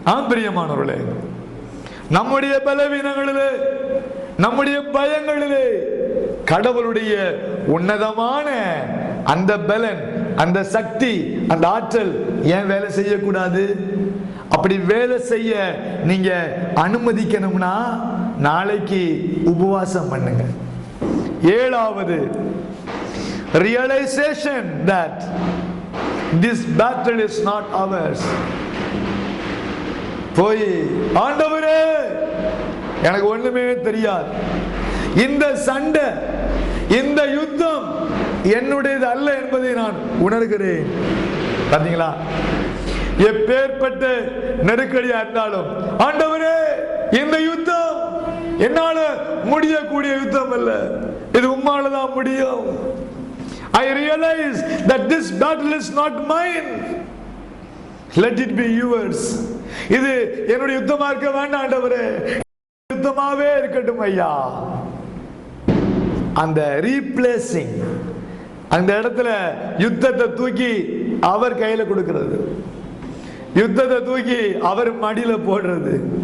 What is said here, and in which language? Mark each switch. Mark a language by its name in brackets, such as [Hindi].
[Tamil] பிரியமானவர்களே, நம்முடைய பலவீனங்களிலே, நம்முடைய பயங்களிலே கடவுளுடைய உன்னதமான அந்த பலன், அந்த சக்தி, அந்த ஆற்றல் ஏன் வேலை செய்யக்கூடாது? அப்படி வேலை செய்ய நீங்க அனுமதிக்கணும்னா நாளைக்கு உபவாசம் பண்ணுங்க. ஏழாவது, [English] realization that this battle is not ours. [Tamil] போய் ஆண்டவரே எனக்கு ஒண்ணுமே தெரியாது, இந்த சண்டை, இந்த யுத்தம் என்னுடையது அல்ல என்பதை நான் உணர்கிறேன். பாத்தீங்களா, எப்பேற்பட்ட நெருக்கடியா இருந்தாலும் ஆண்டவரே இந்த யுத்தம் என்னால முடியக்கூடிய யுத்தம் அல்ல, இது உம்மாலதான் முடியும். [English] I realize that this battle is not mine. Let it be yours. [Tamil] இது என்னுடைய யுத்தமா இருக்க வேண்டாம் ஆண்டவரே, யுத்தமாவே இருக்கட்டும் ஐயா. அந்த ரீப்ளேசிங், அந்த இடத்துல யுத்தத்தை தூக்கி அவர் கையில கொடுக்கிறது, யுத்தத்தை தூக்கி அவர் மடியில போடுறது.